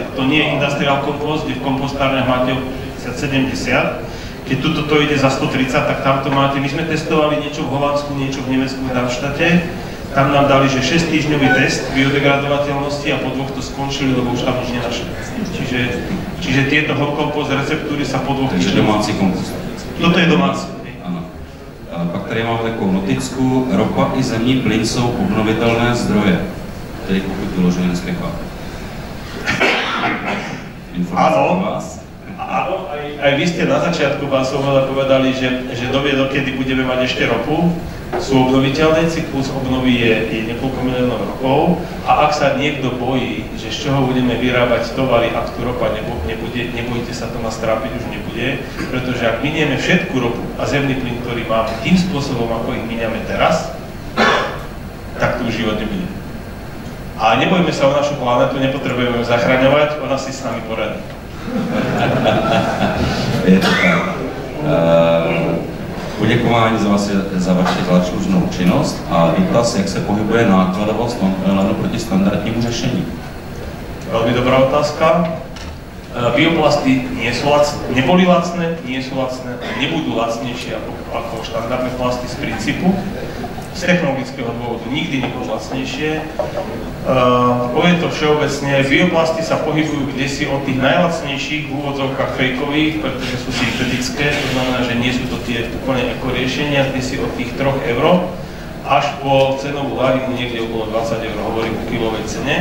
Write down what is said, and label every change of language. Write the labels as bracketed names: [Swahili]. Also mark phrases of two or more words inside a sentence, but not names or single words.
[Slovak] To nie je industrial kompost, kde v kompostárniach máte 70. Keď tuto ide za 130, tak tam to máte. My sme testovali niečo v Holandsku, niečo v Nemecku, v Darmstadte. Tam nám dali, že 6-týždňový test biodegradovateľnosti a po 2 to skončili, lebo už tam nič nenašli. Čiže tieto kompost receptúry sa po 2 týždňoch... [Czech] Takže domácí kompost. Toto je domácí. Ano. Pak tady máme takovou noticku. Ropa i zemní plyn jsou obnovitelné zdroje. Tedy pokud vyloženě nespěchá. Informace pro vás. [Slovak] Áno, aj vy ste na začiatku povedali, že dovie, dokedy budeme mať ešte ropu. Sú obnoviteľné, cyklus obnovy je niekoľko miliónov rokov a ak sa niekto bojí, že z čoho budeme vyrábať tovary, ak tu ropa nebude, nebojte sa to nás trápiť, už nebude, pretože ak minieme všetku ropu a zemný plyn, ktorý máme tým spôsobom, ako ich miniame teraz, tak tu už život nebude. A nebojme sa o našu planetu, nepotrebujeme ju zachraňovať, ona si s nami poradí. Je to tak. [Czech] Poděkování za vaši tlačlužnou činnost a dotaz, jak se pohybuje nákladovost nylonu proti standardnímu řešení. [Slovak] Veľmi dobrá otázka. Bioplasty neboli lacné, nie sú lacné, nebudú lacnejšie ako štandardné plasty z princípu. Z technologického dôvodu nikdy nebudú lacnejšie. Poviem to všeobecne, bioplasty sa pohybujú kdesi od tých najlacnejších v úvodzovkách fejkových, pretože sú syntetické, to znamená, že nie sú to tie úplne ekoriešenia, kdesi od tých 3 € až po cenovú hladinu niekde okolo 20 €, hovorím o kilovej cene.